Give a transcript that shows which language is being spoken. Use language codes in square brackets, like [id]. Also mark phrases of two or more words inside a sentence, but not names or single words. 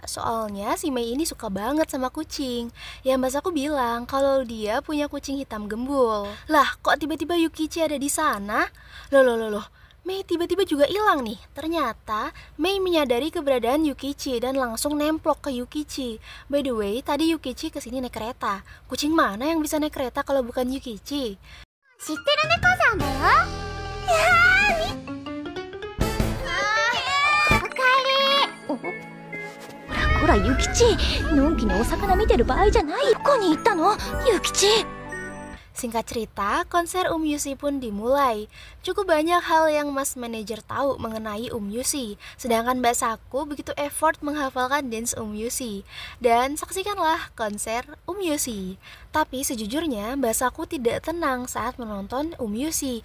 [id] Soalnya si Mei ini suka banget sama kucing. Ya Mbak Saku bilang kalau dia punya kucing hitam gembul. Lah kok tiba-tiba Yukichi ada di sana? Loh. Mei tiba-tiba juga hilang nih. Ternyata Mei menyadari keberadaan Yukichi dan langsung nemplok ke Yukichi. [en] By the way, [id] tadi Yukichi kesini naik kereta. Kucing mana yang bisa naik kereta kalau bukan Yukichi? [ja] Yukichi, のんきにお魚見てる場合じゃない。どこに行ったの、Yukichi? [id] Singkat cerita, konser Yusi pun dimulai. Cukup banyak hal yang Mas Manajer tahu mengenai Yusi, sedangkan Mbak Saku begitu effort menghafalkan dance Yusi. Dan saksikanlah konser Yusi. Tapi sejujurnya Mbak Saku tidak tenang saat menonton Yusi.